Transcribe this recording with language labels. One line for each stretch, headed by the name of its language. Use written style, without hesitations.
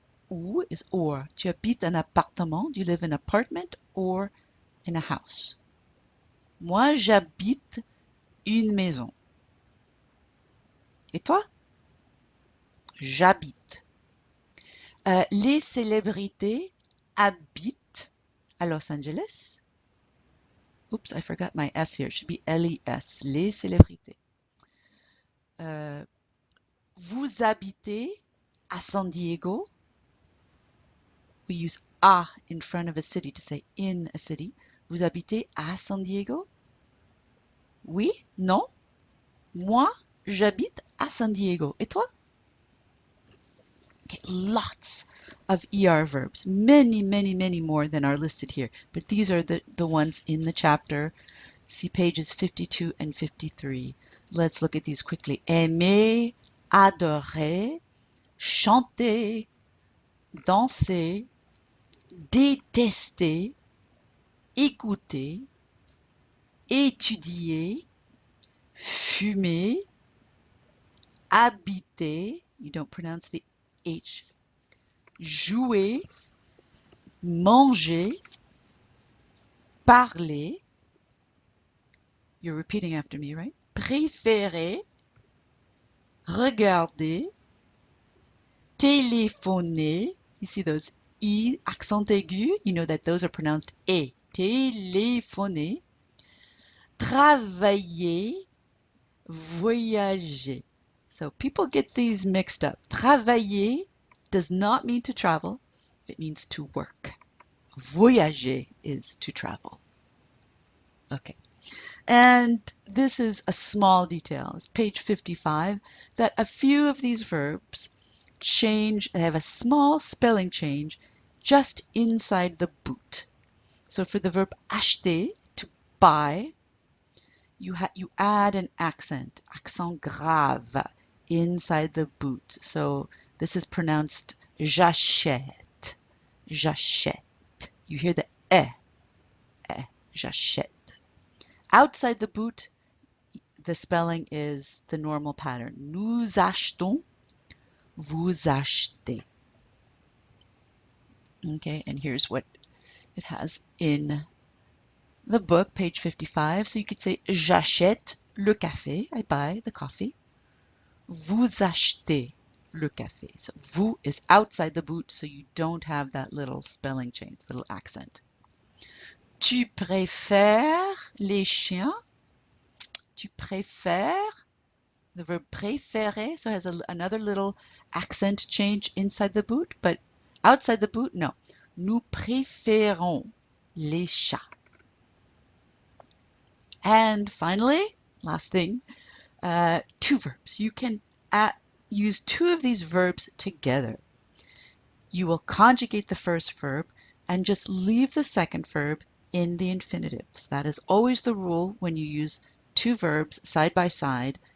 English: Ou is or.
French: Tu habites un appartement,
English: do you live in an apartment or in a house?
French: Moi, j'habite une maison. Et toi? J'habite. Les célébrités habitent à Los Angeles.
English: Oops, I forgot my S here. It should be L-E-S.
French: Les célébrités. Vous habitez à San Diego.
English: We use a in front of a city to say in a city.
French: Vous habitez à San Diego? Oui? Non? Moi, j'habite à San Diego. Et toi?
English: Okay, lots of ER verbs. Many, many, many more than are listed here. But these are the ones in the chapter. See pages 52 and 53. Let's look at these quickly.
French: Aimer, adorer, chanter, danser, détester, écouter, étudier, fumer, habiter,
English: you don't pronounce the H,
French: jouer, manger, parler,
English: You're repeating after me, right?
French: Préférer, regarder, téléphoner.
English: You see those E accent aigu? You know that those are pronounced E.
French: Téléphoner, travailler, voyager.
English: So people get these mixed up. Travailler does not mean to travel. It means to work. Voyager is to travel. Okay. And this is a small detail. It's page 55, that a few of these verbs they have a small spelling change just inside the boot. So for the verb acheter, to buy, you add an accent grave, inside the boot. So this is pronounced
French: j'achète, j'achète.
English: You hear the j'achète. Outside the boot, the spelling is the normal pattern.
French: Nous achetons, vous achetez.
English: Okay, and here's what it has in the book, page 55. So you could say
French: j'achète le café,
English: I buy the coffee.
French: Vous achetez le café.
English: So vous is outside the boot, so you don't have that little spelling change, little accent.
French: Tu préfères les chiens? Tu préfères,
English: the verb préférer, so it has another little accent change inside the boot, but outside the boot, no.
French: Nous préférons les chats.
English: And finally, last thing, two verbs. You can use two of these verbs together. You will conjugate the first verb and just leave the second verb in the infinitives. That is always the rule when you use two verbs side by side.